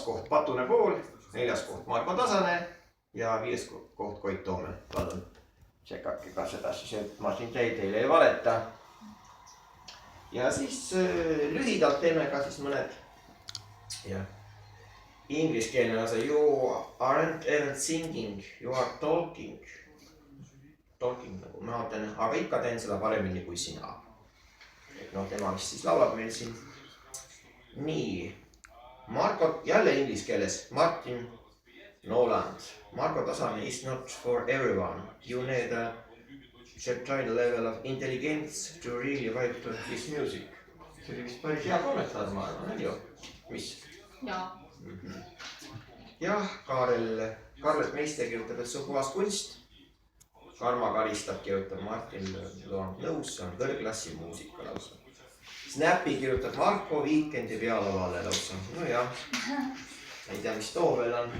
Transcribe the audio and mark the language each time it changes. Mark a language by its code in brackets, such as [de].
[et] koht Patune Pool, 4. koht Marko Tasane ja 5. koht Koit Toome. Palun tšekake ka seda siis, et ma siin teile ei valeta. Ja siis lühidalt teeme ka siis mõned ingliskeelne lase. [en] You aren't even singing, you are talking. Talking [et] nagu ma teen, aga ikka teen seda paremini kui sina. No tema vist siis laulab meil siin. Nii. Marko, jälle inglise keeles. Martin Noland. [en] Marko Tasane is not for everyone. You need a certain level of intelligence to really write to this music. [et] See oli vist päris hea kommentaar, ma arvan, on ju? Mis? Jaa. Jah, Karlet Meister kirjutab, et see on puhas kunst. Karma Karistab kirjutab Martin Loand nõus, see on kõrgklassi muusika lausa. Snappi kirjutab Marko Weekendi pealavale lausa. No jah, ei tea, mis too veel on.